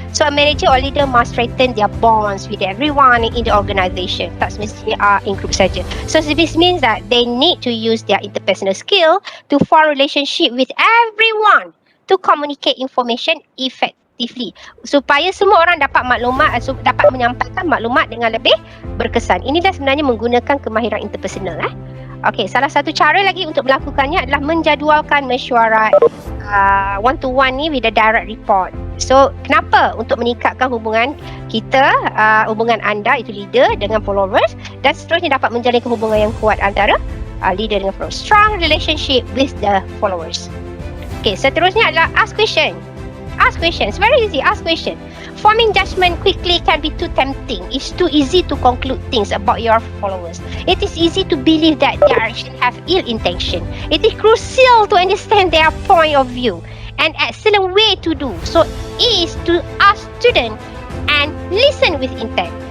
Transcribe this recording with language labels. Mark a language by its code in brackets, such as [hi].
[en] So a manager or leader must strengthen their bonds with everyone in the organisation. [ms] Tak semestinya [en] in group [ms] saja. [en] So this means that they need to use their interpersonal skill to form relationship with everyone to communicate information effectively. [ms] Supaya semua orang dapat maklumat, dapat menyampaikan maklumat dengan lebih berkesan. Inilah sebenarnya menggunakan kemahiran interpersonal. Okey, salah satu cara lagi untuk melakukannya adalah menjadualkan mesyuarat one-to-one ni [en] with the direct report. [ms] So, kenapa? Untuk meningkatkan hubungan kita, hubungan anda itu leader dengan followers, dan seterusnya dapat menjalin hubungan yang kuat antara leader dengan followers. [en] Strong relationship with the followers. Okay, [ms] seterusnya adalah [en] ask question. Ask questions. Very easy. Ask question. Forming judgment quickly can be too tempting. It's too easy to conclude things about your followers. It is easy to believe that their actions have ill intention. It is crucial to understand their point of view. An excellent way to do so is to ask student and listen with intent.